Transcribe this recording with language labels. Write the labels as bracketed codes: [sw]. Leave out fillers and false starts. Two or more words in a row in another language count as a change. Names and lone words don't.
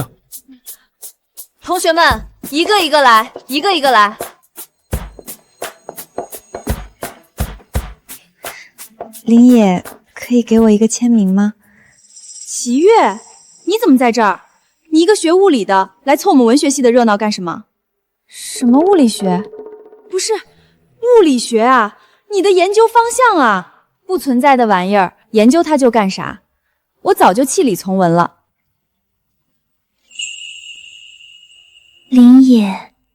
[zh] 同學們，一個一個來，一個一個來。林野，可以給我一個簽名嗎？齊月，你怎麼在這兒？你一個學物理的，來湊我們文學系的熱鬧幹什麼？什麼物理學？不是，物理學啊，你的研究方向啊，不存在的玩意兒，研究它就幹啥？我早就棄理從文了。林野，